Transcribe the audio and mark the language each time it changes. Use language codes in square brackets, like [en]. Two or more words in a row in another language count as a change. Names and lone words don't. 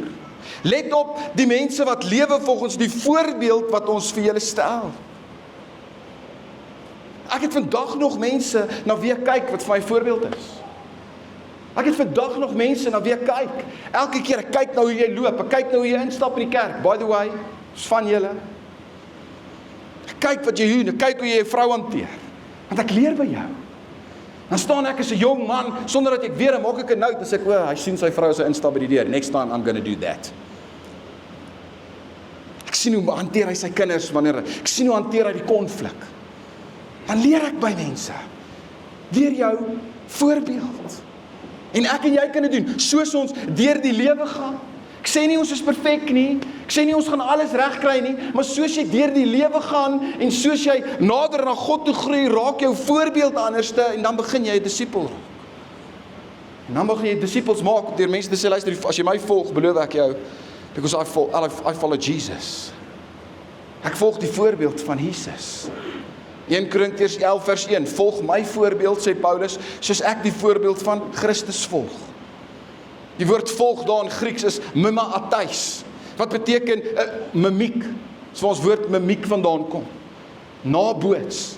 [af] Let op die mense wat lewe volgens die voorbeeld wat ons vir julle stel. Ek het vandag nog mense na wie ek kyk wat vir my voorbeeld is. Ek het vandag nog mense na wie ek kyk. Elke keer ek kyk nou hoe jy loop, ek kyk nou hoe jy instap in die kerk. [en] By the way, [af] is van julle. Ek kyk wat jy doen, ek kyk hoe jy 'n vrou hanteer. Want ek leer by jou. Dan staan ek as 'n jong man, sonder dat ek weet, maak ek 'n note, en sê ek, hy sien sy vrou as hy instap by die deur. [en] Next time I'm gonna do that. [af] Ek sien hoe hanteer hy sy kinders ek sien hoe hanteer hy die konflik. Dan leer ek by mense. Deur jou voorbeeld. En ek en jy kan dit doen, soos ons deur die lewe gaan. Ek sê nie ons is perfek nie, ek sê nie ons gaan alles reg kry nie, maar soos jy deur die lewe gaan en soos jy nader na God toe groei, raak jou voorbeeld anderste en dan begin jy 'n disipel raak. En dan begin jy disippels maak deur mense te sê, luister, as jy my volg, beloof ek jou, [en] because I follow Jesus. [af] Ek volg die voorbeeld van Jesus. 1 Korintiërs 11 vers 1, volg my voorbeeld, sê Paulus, soos ek die voorbeeld van Christus volg. Die woord volg daar in Grieks is mimaatys, wat beteken mimiek, so ons woord mimiek vandaan kom, naboots.